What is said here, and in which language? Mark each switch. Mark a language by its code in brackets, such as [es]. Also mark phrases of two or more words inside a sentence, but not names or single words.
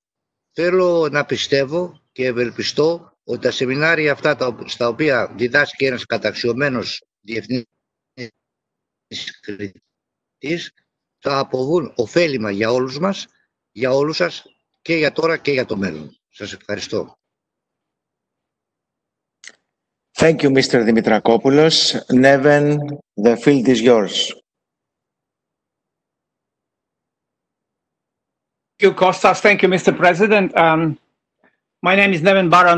[el] Θέλω να πιστεύω και ευελπιστώ ότι τα σεμινάρια αυτά στα οποία διδάσκει ένας καταξιωμένος διεθνής κριτής θα αποβούν ωφέλιμα για όλους μας, για όλους σας και για τώρα και για το μέλλον. Σας ευχαριστώ. [en] Thank you, Mr. Dimitrakopoulos. Neven, the field is yours. Thank you, Kostas. Thank you, Mr. President. My name is Neven Baran.